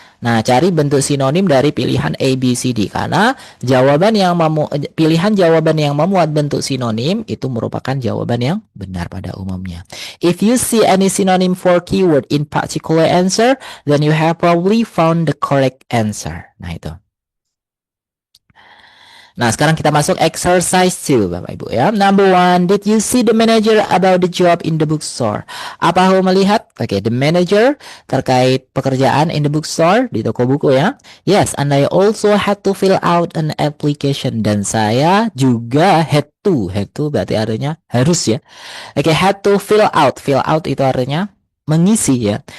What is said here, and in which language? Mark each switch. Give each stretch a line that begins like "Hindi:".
Indonesian: Nah, cari bentuk sinonim dari pilihan A, B, C, D karena pilihan jawaban yang memuat bentuk sinonim itu merupakan jawaban yang benar pada umumnya.
English: If you see any synonym for keyword in particular answer, then you have probably found the correct answer.
Indonesian: Nah, itu. Nah, sekarang kita masuk exercise 2, Bapak Ibu ya.
English: Number 1, did you see the manager about the job in the bookstore?
Indonesian: Apa kamu melihat? Oke,
English: the manager
Indonesian: terkait pekerjaan
English: in the bookstore,
Indonesian: di toko buku ya.
English: Yes, and I also had to fill out an application.
Indonesian: Dan saya juga
English: had to
Indonesian: berarti artinya harus ya. Oke,
English: had to fill out. Fill out
Indonesian: itu artinya mengisi ya.